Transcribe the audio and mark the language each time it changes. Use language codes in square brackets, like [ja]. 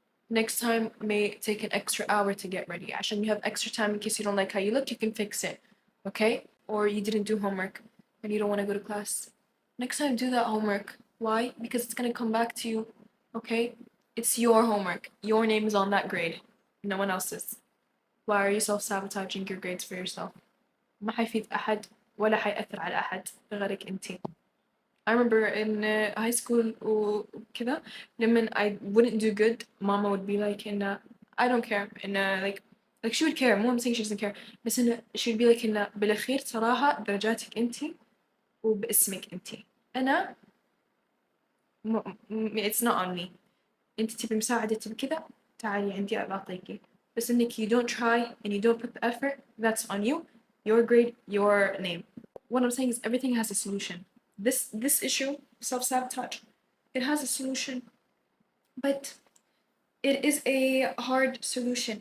[en] Next time may take an extra hour to get ready [ar] عشان [en] you have extra time in case you don't like how you look, you can fix it, okay? Or you didn't do homework and you don't want to go to class. Next time do that homework. Why? Because it's gonna come back to you, okay? It's your homework. Your name is on that grade, no one else's. Why are you self-sabotaging your grades for yourself? [ar] ما حيفيد أحد ولا حيأثر على أحد غيرك أنتي. [en] I remember in high school [ar] وكذا لما [en] I wouldn't do good, mama would be like I don't care, and like she would care. [ar] مو [en] I'm saying she doesn't care, [ar] بس إنه [en] she would be like [ar] بالأخير صراحة درجاتك أنتي وباسمك أنتي. أنا [en] it's not on me. [ar] أنتي تبي مساعدة بكذا, تعالي عندي أعطيكي. بس إنك [en] you don't try and you don't put the effort, that's on you. Your grade, your name. What I'm saying is everything has a solution. This issue, self-sabotage, it has a solution, but it is a hard solution.